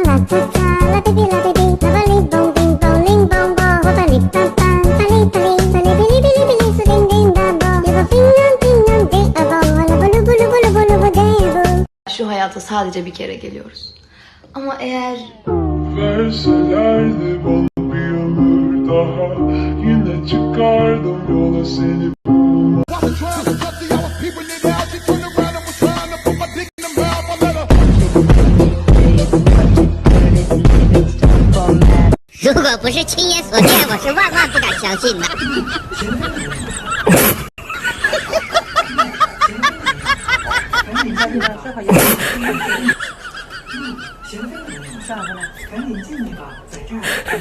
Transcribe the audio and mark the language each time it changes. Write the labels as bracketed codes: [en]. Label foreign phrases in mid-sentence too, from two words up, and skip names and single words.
[tr] Şu hayata sadece bir kere geliyoruz. Ama eğer... Verselerdi bana bir ömür daha, yine çıkardım yola seni bulma. [zh] 如果不是亲眼所见，我是万万不敢相信的。下回来，赶紧进去吧，在这儿。